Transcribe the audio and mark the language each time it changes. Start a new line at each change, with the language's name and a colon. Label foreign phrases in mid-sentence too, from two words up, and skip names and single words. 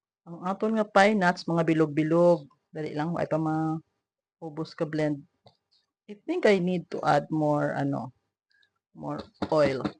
Hiligaynon: Ang aton nga pine nuts, mga bilog-bilog. Dali lang, ay pa maubos ka blend.
English: I think I need to add more, more oil.